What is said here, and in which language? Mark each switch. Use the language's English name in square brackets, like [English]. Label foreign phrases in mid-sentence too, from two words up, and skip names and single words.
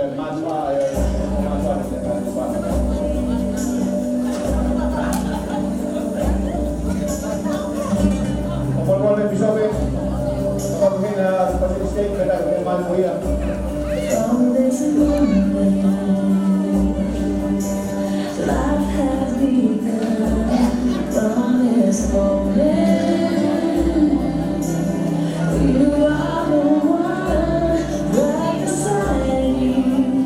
[Spanish] pematua Por episodio, vamos a hacer este que era el más muy [English] From this moment, life has begun. From this moment, you are the one right beside me.